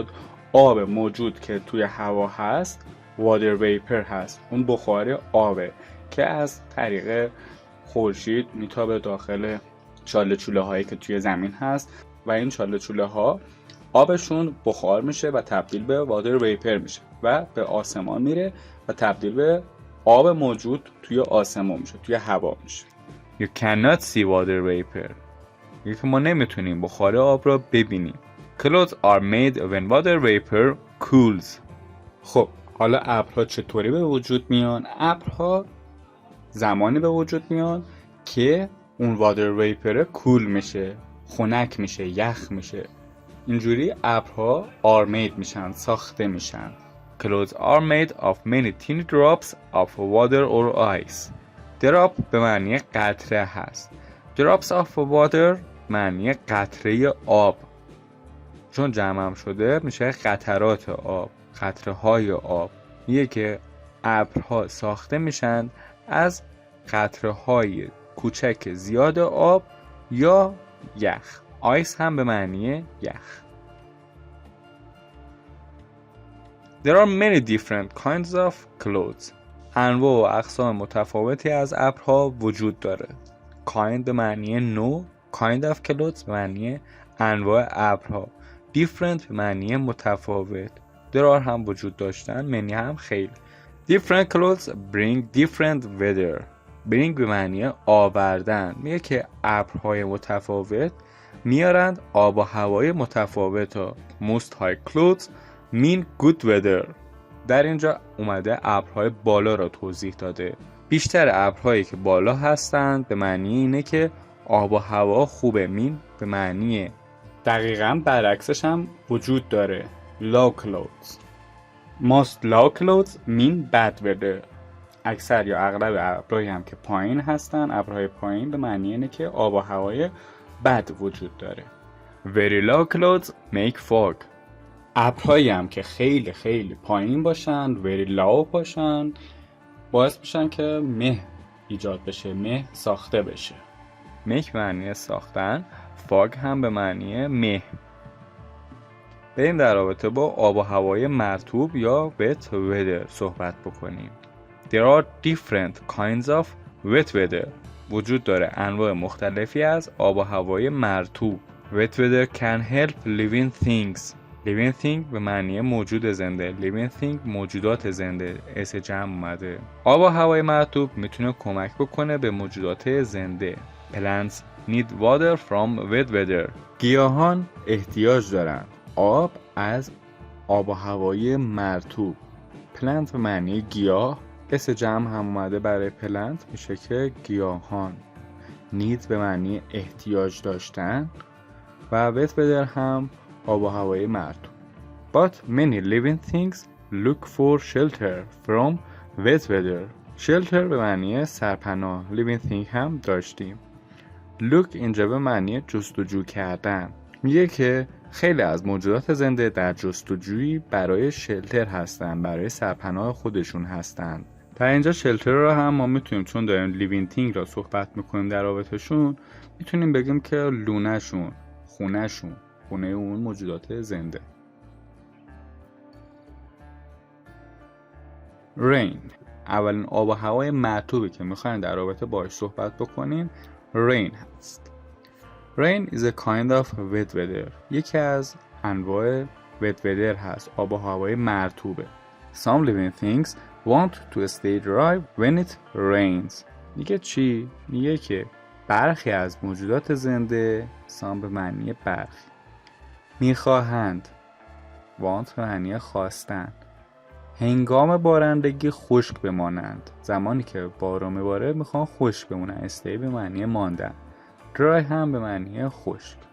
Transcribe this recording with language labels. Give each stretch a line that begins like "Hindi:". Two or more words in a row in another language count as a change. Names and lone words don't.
Persian: آب موجود که توی هوا هست
English: water vapor
Persian: هست. اون بخار آبه که از طریق خورشید میتابه داخل چاله چوله هایی که توی زمین هست و این چاله چوله ها آبشون بخار میشه و تبدیل به
English: water vapor
Persian: میشه و به آسمان میره و تبدیل به آب موجود توی آسمان میشه، توی هوا میشه.
English: You cannot see water vapor.
Persian: یعنی ما نمیتونیم بخار آب را ببینیم.
English: Clouds are made when water vapor cools.
Persian: خب حالا ابرها چطوری به وجود میان؟ ابرها زمانی به وجود میان که اون
English: water vapor
Persian: کول میشه، خنک میشه، یخ میشه. اینجوری ابرها
English: are made
Persian: میشن، ساخته میشن.
English: Clouds are made of many tiny drops of water or ice.
Persian: drop به معنی قطره هست.
English: drops of water
Persian: معنی قطره آب. چون جمع هم شده میشه قطرات آب، قطره های آب. میگه که ابرها ساخته میشن از قطره های کوچک زیاد آب یا یخ. آیس هم به معنی یخ.
English: There are many different kinds of clouds.
Persian: انواع و اقسام متفاوتی از ابرها وجود داره. kind به معنی نوع،
English: kind of clouds
Persian: به معنی انواع ابرها. different به معنی متفاوت.
English: there are
Persian: هم وجود داشتن، many هم خیلی.
English: different clouds bring different weather.
Persian: bring به معنی آوردن. میگه که ابرهای متفاوت میارند آب و هوای متفاوت ها.
English: most high clouds mean good weather.
Persian: در اینجا اومده ابرهای بالا را توضیح داده. بیشتر ابرهایی که بالا هستند به معنی اینه که آب و هوا خوبه. مین به معنی دقیقاً برعکسش هم وجود داره.
English: low clouds. most low clouds mean bad weather.
Persian: اکثر یا اغلب ابرهایی هم که پایین هستن، ابرهای پایین به معنی اینه که آب و هوای بد وجود داره.
English: very low clouds make fog.
Persian: ابرهایی هم که خیلی خیلی پایین باشن،
English: very low
Persian: باشن، باعث میشن که مه ایجاد بشه، مه ساخته بشه. make معنی ساختن، fog هم به معنی مه. بریم در رابطه با آب و هوای مرطوب یا
English: wet weather
Persian: صحبت بکنیم.
English: There are different kinds of wet weather.
Persian: وجود داره انواع مختلفی از آب و هوای مرطوب.
English: Wet weather can help living things. living thing
Persian: به معنی موجود زنده.
English: living thing
Persian: موجودات زنده. اس جمع اومده. آب و هوای مرطوب میتونه کمک بکنه به موجودات زنده.
English: Plants need water from wet weather.
Persian: گیاهان احتیاج دارن آب از آب و هوای مرطوب. plant به معنی گیاه. اس جمع هم اومده برای پلنت، میشه که گیاهان. need به معنی احتیاج داشتن و
English: wet weather
Persian: هم آب و هوای مرطوب.
English: But many living things look for shelter from wet weather.
Persian: shelter به معنی سرپناه.
English: living thing
Persian: هم داشتیم. look اینجا به معنی جستجو کردن. میگه که خیلی از موجودات زنده در جستجویی برای شلتر هستن، برای سرپناه خودشون هستن. در اینجا شلتر رو هم ما میتونیم، چون داریم
English: living thing
Persian: را صحبت میکنیم در رابطهشون، میتونیم بگیم که لونهشون، خونهشون خونه اون موجودات زنده. rain، اولین آب و هوای مرطوبی که میخواین در رابطه باهاش صحبت بکنیم rain هست.
English: rain is a kind of wet weather،
Persian: یکی از انواع
English: wet weather
Persian: هست، آب و هوای مرطوبه.
English: some living things want to stay dry when it rains.
Persian: میگه چی؟ میگه که برخی از موجودات زنده، some به معنی برخی، میخواهند، want به معنی خواستن، هنگام بارندگی خشک بمانند. زمانی که باران میباره میخوان خشک بمونن. استی به معنی ماندن، درای هم به معنی خشک.